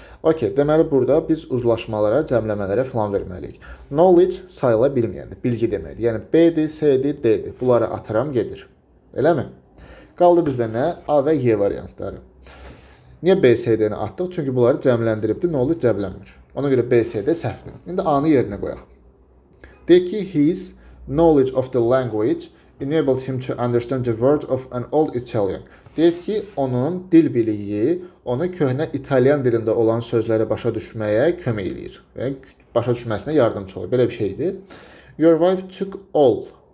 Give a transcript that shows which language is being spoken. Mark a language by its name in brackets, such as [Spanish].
[Azerbaijani] Okey, deməli burada biz uzlaşmalara, cəmləmələrə falan verməliyik. Knowledge sayıla bilməyəndir, bilgi deməkdir. Yəni B-dir, C-dir, D-dir. Bunları atıram, gedir. Eləmi? Qaldı bizdə nə? A və Y variantları. Niyə B, C-dəni atdıq? Çünki bunları cəmləndiribdir, knowledge cəmlənmir. Ona görə B, C-də səhvdir. İndi A-nı yerinə qoyaq. [English] Deyək ki, his knowledge of the language enabled him to understand the words of an old Italian. [Azerbaijani] Deyir ki, onun dil biliyi onu köhnə İtalyan dilində olan sözləri başa düşməyə kömək eləyir. Yəni, başa düşməsinə yardımcı olur. Belə bir şeydir. [English] Your wife took all.